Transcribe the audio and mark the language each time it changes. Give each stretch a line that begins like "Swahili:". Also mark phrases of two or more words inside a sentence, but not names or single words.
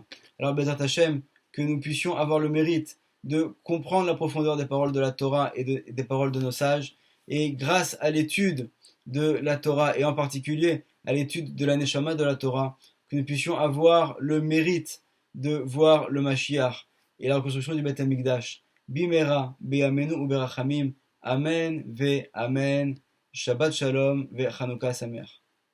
French: Alors
Hebrew: בעזרת השם,
French: que nous puissions avoir le mérite de comprendre la profondeur des paroles de la Torah et des paroles de nos sages, et grâce à l'étude de la Torah, et en particulier à l'étude de la Neshama de la Torah, que nous puissions avoir le mérite de voir le Mashiach et la reconstruction du Beth Amikdash.
Hebrew: במהרה בימינו וברחמים. אמן ואמן. שבת שלום וחנוכה שמח.